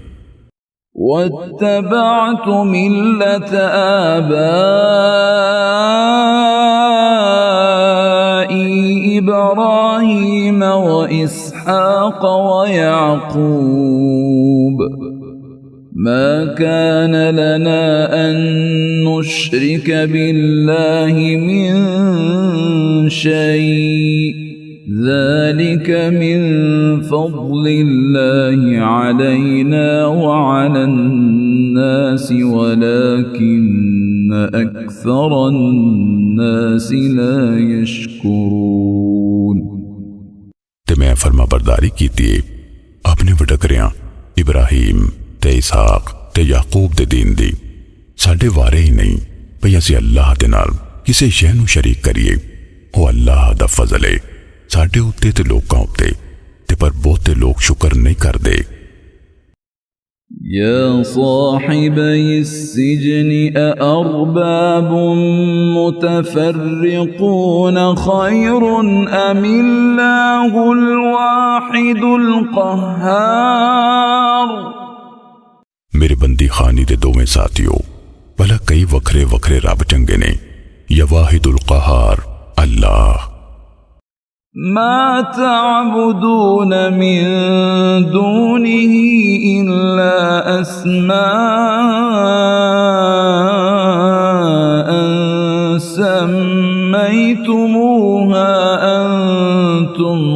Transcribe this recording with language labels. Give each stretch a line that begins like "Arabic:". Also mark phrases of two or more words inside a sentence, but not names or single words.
Arabic: واتبعت ملة آبائي إبراهيم وإسحاق ويعقوب ما كان لنا أن نشرك بالله من شيء ذلك من فضل الله علينا وعلى الناس ولكن أكثر الناس لا يشكرون
Punjabi: ਤੇ ਮੈਂ ਫ਼ਰਮਾਂਬਰਦਾਰੀ ਕੀਤੀ ਅਪਨੇ ਵਡੇਰਿਆਂ ਇਬਰਾਹੀਮ ਤੇ ਇਸਹਾਕ ਤੇ ਯਾਕੂਬ ਦੇ ਦੀਨ ਦੀ ਸਾਡੇ ਵਾਰੇ ਹੀ ਨਹੀਂ ਭਈ ਅਸੀਂ ਅੱਲਾਹ ਦੇ ਨਾਲ ਕਿਸੇ ਸ਼ੈ ਨੂੰ ਸ਼ਰੀਕ ਕਰੀਏ। ਓ ਅੱਲਾਹ ਦਾ ਫ਼ਜ਼ਲ ਹੈ ਸਾਡੇ ਉੱਤੇ ਤੇ ਲੋਕਾਂ ਉੱਤੇ ਤੇ ਪਰ ਬਹੁਤੇ ਲੋਕ ਸ਼ੁਕਰ ਨਹੀਂ ਕਰਦੇ।
Arabic: يا صاحبي السجن أأرباب متفرقون خير أم الله الواحد القهار।
Punjabi: ਮੇਰੇ ਬੰਦੀਖ਼ਾਨੇ ਦੇ ਦੋਵੇਂ ਸਾਥੀਓ ਭਲਾ ਕਈ ਵੱਖਰੇ ਵੱਖਰੇ ਰੱਬ ਚੰਗੇ ਨੇ ਯਾ
Arabic: الواحد القهار
Punjabi: अल्लाह।
Arabic: ما تعبدون من دونه إلا أسماء سميتموها أنتم